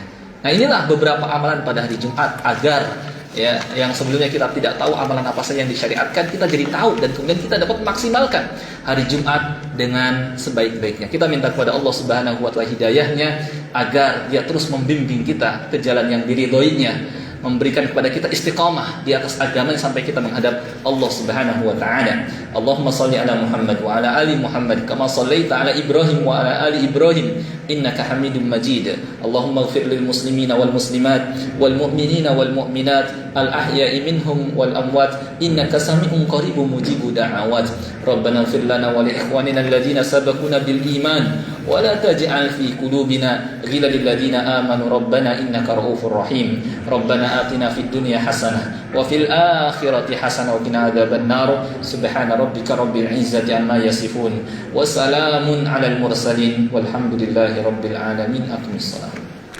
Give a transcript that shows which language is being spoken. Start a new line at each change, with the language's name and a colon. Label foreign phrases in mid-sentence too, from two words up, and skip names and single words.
Indonesian: Nah, inilah beberapa amalan pada hari Jumat agar ya yang sebelumnya kita tidak tahu amalan apa saja yang disyariatkan, kita jadi tahu dan kemudian kita dapat memaksimalkan hari Jumat dengan sebaik-baiknya. Kita minta kepada Allah
Arabic: سبحانه وتعالى
Indonesian: hidayahnya agar Dia terus membimbing kita ke jalan yang diridhoinya, memberikan kepada kita istiqamah di atas agama sampai kita menghadap Allah
Arabic: سبحانه وتعالى. اللهم صل على محمد وعلى آل محمد كما صليت على إبراهيم وعلى آل إبراهيم إنك حميد مجيد. اللهم اغفر للمسلمين والمسلمات والمؤمنين والمؤمنات الأحياء منهم والأموات إنك سميع قريب مجيب الدعوات. ربنا اغفر لنا ولإخواننا الذين سبقونا بالإيمان ولا تجعل في قلوبنا غلا للذين آمنوا ربنا إنك رءوف رحيم. ربنا آتنا في الدنيا حسنة وفي الآخرة حسنة وقنا عذاب النار. سبحان ربك رب العزة عما يصفون وسلام على المرسلين والحمد لله رب العالمين. Aqimissalam.